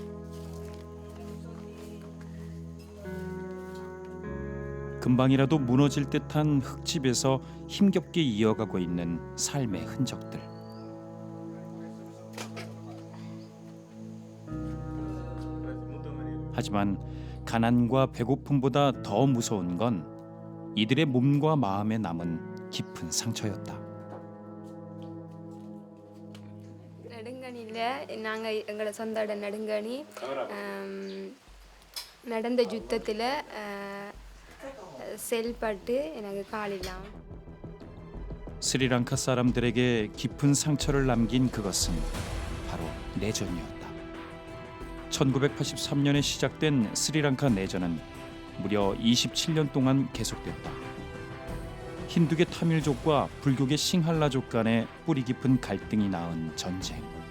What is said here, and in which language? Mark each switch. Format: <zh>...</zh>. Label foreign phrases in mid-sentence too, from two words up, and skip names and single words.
<ko>금방이라도 무너질 듯한 흙집에서 힘겹게 이어가고 있는 삶의 흔적들. 하지만 가난과 배고픔보다 더 무서운 건 이들의 몸과 마음에 남은 깊은 상처였다.</ko> <ta>நெடுங்கணியில் நாங்கள் எங்களோட சொந்த இடம் நெடுங்கணி நடந்த யுத்தத்தில் செயல்பட்டு எனக்கு காலில்லாம்</ta> <ko>스리랑카 사람들에게 깊은 상처를 남긴 그것은 바로 내전이었다. 1983년에 시작된 스리랑카 내전은 무려 27년 동안 계속됐다. 힌두계 타밀족과 불교계 싱할라족 간의 뿌리 깊은 갈등이 낳은 전쟁.</ko>